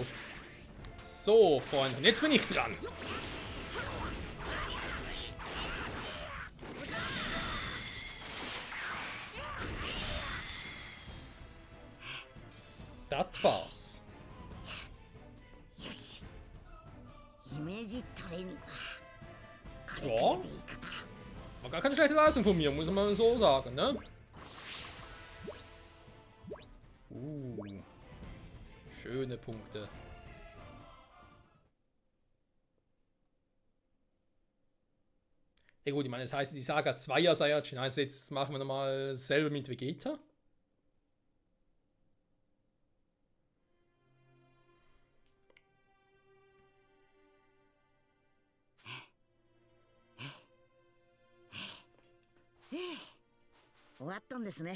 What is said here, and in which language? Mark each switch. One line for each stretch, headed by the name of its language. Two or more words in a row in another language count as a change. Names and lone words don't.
German: So, Freunde, und jetzt bin ich dran. Das war's.
Japanese: イメージトレーニングはこれ
German: Ja,
Japanese: からでいいかな。
German: war gar keine schlechte Leistung von mir, muss man mal so sagen, ne? Schöne Punkte. Ja gut, ich meine, das heißt, die Saga 2er Saiyajin heißt, jetzt machen wir nochmal selber mit Vegeta.
Japanese: Eh, 終わったんですね。